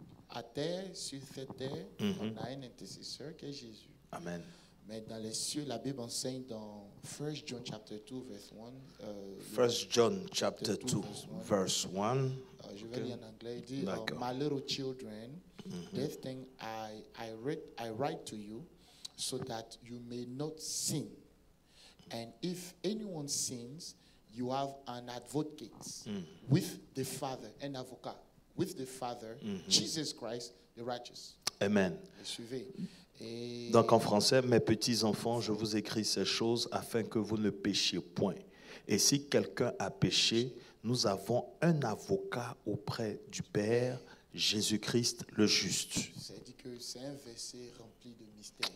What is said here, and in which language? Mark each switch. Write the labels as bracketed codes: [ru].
[fr] À terre, sur cette terre, on a un intercesseur qui est Jésus. Amen. Mais dans les cieux, la Bible enseigne dans [en] 1 John chapter 2, verse 1. 1 John chapter 2, verse 1. [fr] Je vais lire en anglais. Il dit, [en] My little children, this thing I write to you, so that you may not sin. And if anyone sins, you have an advocate with the Father, an avocat with the Father, Jesus Christ, the righteous. Amen. [fr] Suivez. Donc en français, mes petits enfants, je vous écris ces choses afin que vous ne péchiez point. Et si quelqu'un a péché, nous avons un avocat auprès du Père, Jésus-Christ le juste. C'est-à-dire que c'est un verset rempli de mystères.